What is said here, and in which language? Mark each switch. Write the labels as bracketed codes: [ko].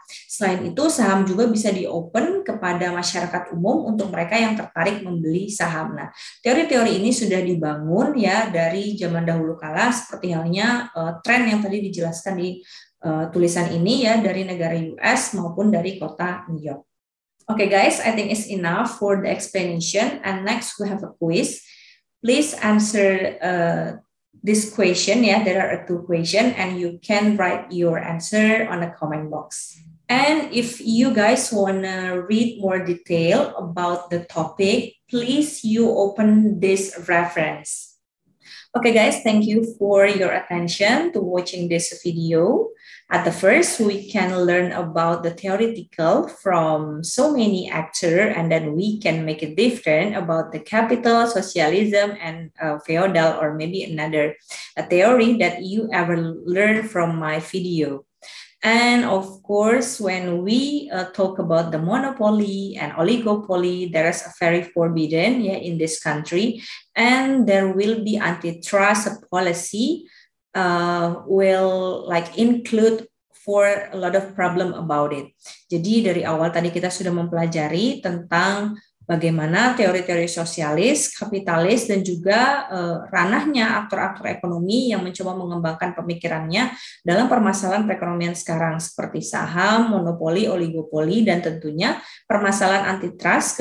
[id] Selain itu, saham juga bisa di-open kepada masyarakat umum untuk mereka yang tertarik membeli saham. Nah, teori-teori ini sudah dibangun ya dari zaman dahulu kala seperti halnya tren yang tadi dijelaskan di tulisan ini ya dari negara US maupun dari kota New York. [en] Okay guys, I think it's enough for the explanation, and next we have a quiz. Please answer this question. Yeah, there are two questions and you can write your answer on the comment box. And if you guys want to read more detail about the topic, please you open this reference. Okay guys, thank you for your attention to watching this video. At the first, we can learn about the theoretical from so many actors, and then we can make it different about the capital, socialism, and feudal, or maybe another theory that you ever learned from my video. And of course, when we talk about the monopoly and oligopoly, there is a very forbidden in this country, and there will be antitrust policy will like include for a lot of problem about it. [id] Jadi dari awal tadi kita sudah mempelajari tentang bagaimana teori-teori sosialis, kapitalis, dan juga ranahnya aktor-aktor ekonomi yang mencoba mengembangkan pemikirannya dalam permasalahan perekonomian sekarang seperti saham, monopoli, oligopoli, dan tentunya permasalahan antitrust.